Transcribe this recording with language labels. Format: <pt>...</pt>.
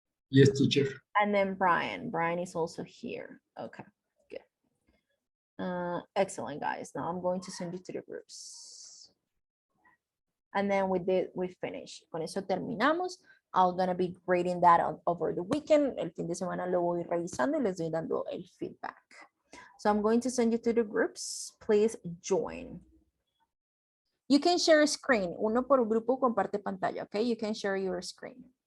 <en>Yes, teacher. And then Brian. Brian is also here. Okay, good. Excellent, guys. Now I'm going to send you to the groups. And then we finish.</en> <es>Con eso terminamos.</es> <en>I'm gonna be grading that over the weekend.</en> <es>El fin de semana lo voy revisando y les doy dando el feedback.</es> <en>So I'm going to send you to the groups. Please join. You can share a screen.</en> <es>Uno por grupo comparte pantalla,</es> <en>okay? You can share your screen.</en>